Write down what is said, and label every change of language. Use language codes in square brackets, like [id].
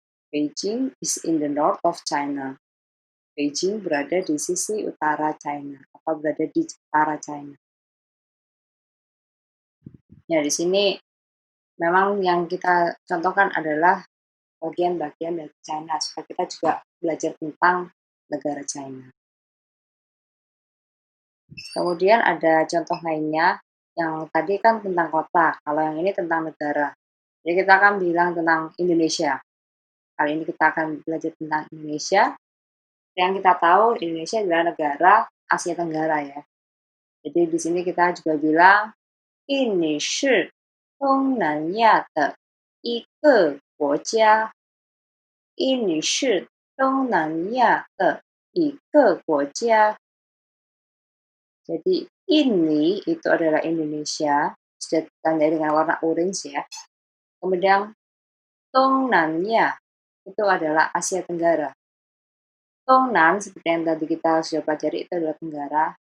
[en] Beijing is in the north of China. [id] Beijing berada di sisi utara China, atau berada di utara China. Ya, di sini memang yang kita contohkan adalah bagian-bagian dari China, supaya kita juga belajar tentang negara China. Kemudian ada contoh lainnya, yang tadi kan tentang kota, kalau yang ini tentang negara. Jadi kita akan bilang tentang Indonesia. Kali ini kita akan belajar tentang Indonesia. Yang kita tahu, Indonesia adalah negara Asia Tenggara ya. Jadi di sini kita juga bilang, ini [zh] 是东南亚的一个国家。 ini 是东南亚的一个国家。 [id] Jadi ini itu adalah Indonesia, sudah ditandai dengan warna orange ya. Kemudian Dongnanya itu adalah Asia Tenggara. Dongnan seperti yang tadi kita sudah pelajari itu adalah Tenggara.